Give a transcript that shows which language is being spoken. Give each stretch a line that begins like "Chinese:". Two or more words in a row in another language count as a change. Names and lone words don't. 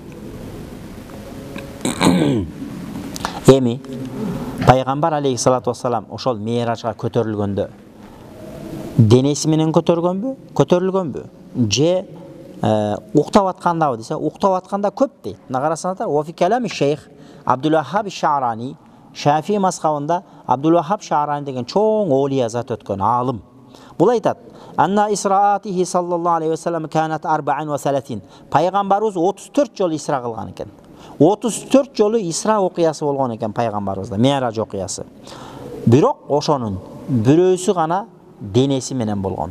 Kyrgyz: Эми пайгамбар
Arabic: عليه الصلاة والسلام
Kyrgyz: ошол Ми'ражга көтөрүлгөндө денеси менен көтөрүлгөнбү? Же уктап аткандабы десе, уктап атканда көп дейт. Мына карасаңыздар,
Arabic: وفي كلام
Kyrgyz: шейх Абдул-Ваххаб Ша'рани, Шафии мазхабында Абдул-Ваххаб Ша'рани деген чоң олия зат өткөн алым.
Arabic: Бул айтат: "أن إسراءاته صلى الله عليه وسلم كانت 34.
Kyrgyz: Пайгамбарыбыз 34 жолу исра кылган экен. 34 жолу исра окуясы болгон экен пайгамбарыбызда, Ми'раж окуясы. Бирок ошонун бирөөсү гана денеси менен болгон.